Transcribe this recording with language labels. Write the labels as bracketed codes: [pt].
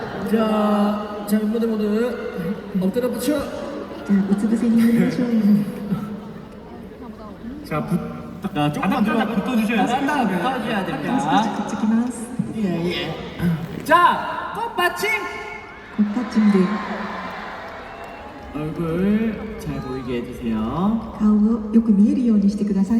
[ko] 자, 멤버들 모두 엎드려 붙여. [ja] じゃあうつ伏せになりましょう。 [ko] 자, 조금만 붙어주셔야 돼요. 붙어주셔야 [ja] あと少しくっつきます。 [ko] 예. 자, 꽃받침. [ja] コッパッチムで [ko] 얼굴 잘 보이게 해주세요. [ja] 顔をよく見えるようにしてください。